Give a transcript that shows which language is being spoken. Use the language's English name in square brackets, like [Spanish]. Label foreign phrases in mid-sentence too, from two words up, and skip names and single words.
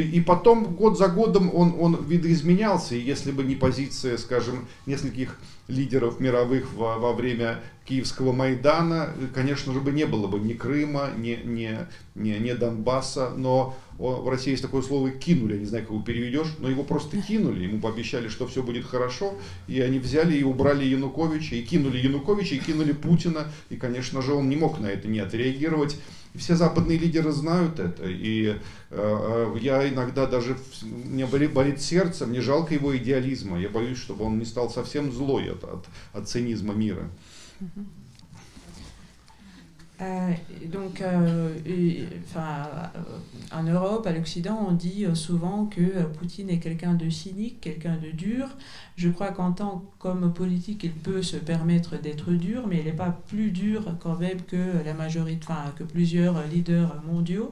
[Russian] И потом год за годом он видоизменялся, и если бы не позиция, скажем, нескольких лидеров мировых во время Киевского Майдана, конечно же, не было бы ни Крыма, ни Донбасса, но в России есть такое слово «кинули», я не знаю, как его переведешь, но его просто кинули, ему пообещали, что все будет хорошо, и они взяли и убрали Януковича, и кинули Путина, и, конечно же, он не мог на это не отреагировать. Все западные лидеры знают это, и я иногда даже, мне болит сердце, мне жалко его идеализма, я боюсь, чтобы он не стал совсем злой от цинизма мира. [French] En Europe, à l'Occident, on dit souvent que Poutine est quelqu'un de cynique, quelqu'un de dur. Je crois qu'homme politique, il peut se permettre d'être dur, mais il n'est pas plus dur quand même que la majorité, que plusieurs leaders mondiaux.